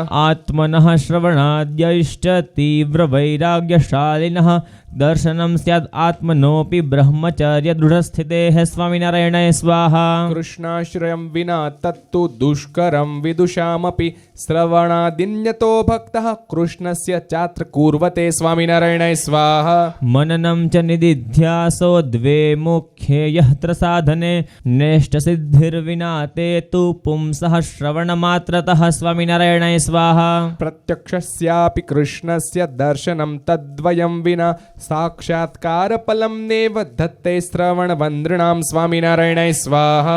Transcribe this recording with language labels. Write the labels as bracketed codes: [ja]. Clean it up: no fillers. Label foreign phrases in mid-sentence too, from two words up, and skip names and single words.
[sa] आत्मनः श्रवणाद्यैश्च तीव्र वैराग्यशालिनः दर्शनम स्याद आत्मनोपी ब्रह्मचर्य दृढस्थितेः स्वामिनारायणाय स्वाहा. कृष्णाश्रयं विना तत्तु दुष्करं विदुषामपी श्रवणादिन्यतो भक्तः कृष्णस्य चात्र कुर्वते स्वामिनारायणाय स्वाहा. मननम च निधिध्यासो द्वे मुख्य ध्येयत्र साधने नेष्टसिद्धिर्विना ते तु पुंसः श्रवणमात्रतः स्वामिनारायणाय स्वाहा प्रत्यक्षस्यापि कृष्णस्य दर्शनं तद्वयं विना साक्षात्कारफलं नेव दत्ते श्रवणवन्द्रणां स्वामिनारायणाय स्वाहा